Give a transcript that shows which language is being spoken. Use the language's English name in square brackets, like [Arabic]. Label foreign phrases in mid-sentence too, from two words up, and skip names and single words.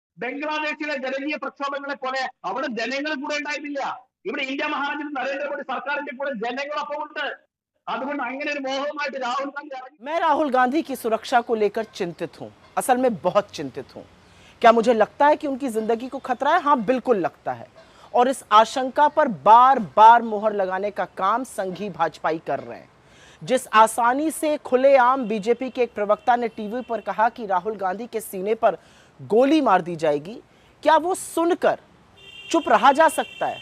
[Malayalam] ബംഗ്ലാദേശിലെ ജനകീയ പ്രക്ഷോഭങ്ങളെ പോലെ അവിടെ ജനങ്ങൾ കൂടെ ഉണ്ടായിരുന്നില്ല. ഇവിടെ ഇന്ത്യ മഹാരാജ്യത്ത് നരേന്ദ്രമോദി സർക്കാരിന്റെ കൂടെ ജനങ്ങളൊപ്പം ഉണ്ട്. അതുകൊണ്ട് അങ്ങനെ ഒരു മോഹവുമായിട്ട് രാഹുൽ ഗാന്ധി ഇറങ്ങി. [Hindi] मैं राहुल गांधी की सुरक्षा को लेकर चिंतित हूं, असल में बहुत चिंतित हूं। क्या मुझे लगता है कि उनकी जिंदगी को खतरा है? हाँ, बिल्कुल लगता है। और इस आशंका पर बार बार मोहर लगाने का काम संघी भाजपाई कर रहे हैं। जिस आसानी से खुलेआम बीजेपी के एक प्रवक्ता ने टीवी पर कहा कि राहुल गांधी के सीने पर गोली मार दी जाएगी, क्या वो सुनकर चुप रहा जा सकता है?